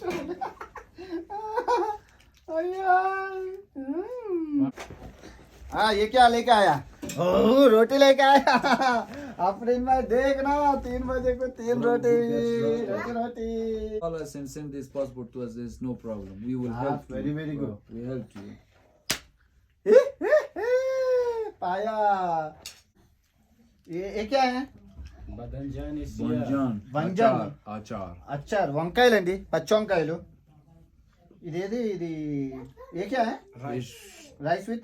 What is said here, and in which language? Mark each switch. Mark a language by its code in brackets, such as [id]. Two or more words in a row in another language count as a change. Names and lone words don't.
[hi] हाँ ये क्या लेके आया? ओह रोटी लेके आया. अपने में देखना 3 बजे को 3 रोटी. [en] Send this passport to us. There's no problem. We will help you. Very good. We help you. [hi] पाया. ये क्या है? Banjan. [te] అచ్చార్ వంకాయలండి, పచ్చి వంకాయలు. ఇది [hi] ये क्या है? [en] rice with